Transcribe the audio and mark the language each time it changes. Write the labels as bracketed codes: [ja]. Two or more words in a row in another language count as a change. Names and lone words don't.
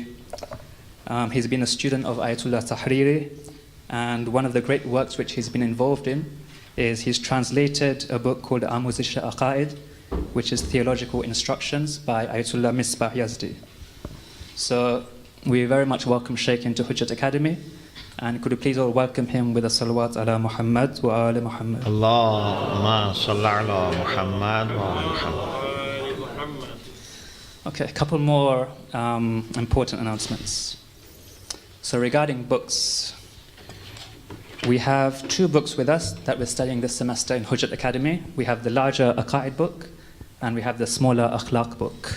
[en] He's been a student of Ayatollah Tahriri, and one of the great works which he's been involved in is he's translated a book called Amuzish Aqa'id, which is theological instructions by Ayatollah Misbah Yazdi. So we very much welcome Sheikh into Hujjat Academy, and could you please all welcome him with a salawat [ar] على محمد وعلى محمد. اللهم صل على محمد وعلى محمد. [en] Okay, a couple more important announcements. So regarding books, we have 2 books with us that we're studying this semester in Hujjat Academy. We have the larger Aqa'id book, and we have the smaller Akhlaq book.